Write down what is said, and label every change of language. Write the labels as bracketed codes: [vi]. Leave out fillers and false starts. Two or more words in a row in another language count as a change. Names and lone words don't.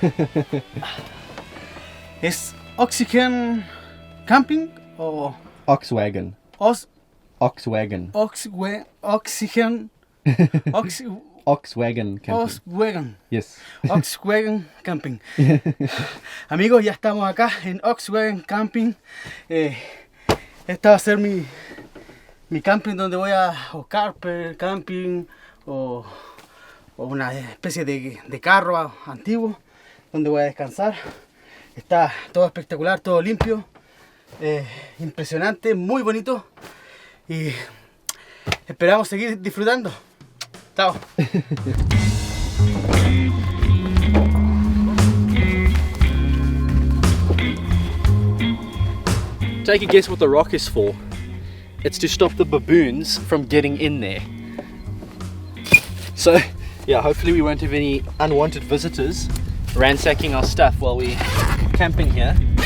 [es] ¿Es Oxygen Camping o Oxwagon. Oxwagon. Oxygen? Oxwagon camping. Oxwagon. [en] Yes. Oxwagon Camping. [es] Amigos, ya estamos acá en Oxwagon Camping. Esta va a ser mi camping donde voy a o [en] camper camping [es] o una especie de carro antiguo donde voy a descansar. Está todo espectacular, todo limpio, impresionante, muy bonito, y esperamos seguir disfrutando. Chao. [en] Take a guess what the rock is for. It's to stop the baboons from getting in there. So yeah, hopefully we won't have any unwanted visitors ransacking our stuff while we're camping here.